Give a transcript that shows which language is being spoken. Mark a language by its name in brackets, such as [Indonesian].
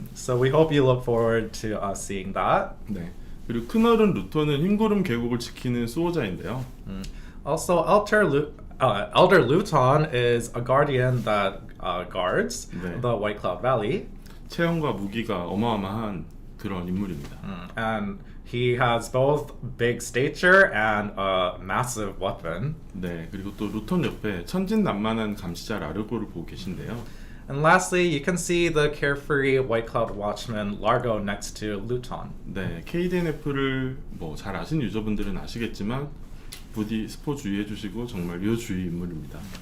[English] So we hope you look forward to seeing that. [Korean] 네. 그리고 큰어른 루터는 흰구름 계곡을 지키는 수호자인데요. [English] Also, Elder Luton is a guardian that guards [Korean] 네. [English] the White Cloud Valley. [Korean] 체형과 무기가 어마어마한 그런 인물입니다. [English] And he has both big stature and a massive weapon. [Korean] 네, 그리고 또 루턴 옆에 천진난만한 감시자 라르고를 보고 계신데요. [English] And lastly, you can see the carefree White Cloud Watchman Largo next to Luton. [Korean] 네, KDNF를 뭐 잘 아신 유저분들은 아시겠지만 부디 스포 주의해 주시고 정말 유효주의 인물입니다.